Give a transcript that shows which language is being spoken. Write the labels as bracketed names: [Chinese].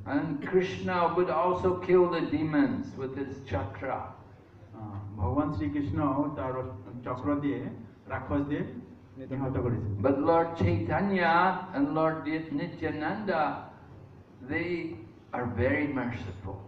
[English] And Krishna would also kill the demons with his chakra. [Bangla] ভগবান শ্রীকৃষ্ণ তার চক্র দিয়ে রাক্ষসদের নিহত করেছিলেন। [English] But Lord Chaitanya and Lord Nityananda, they are very merciful.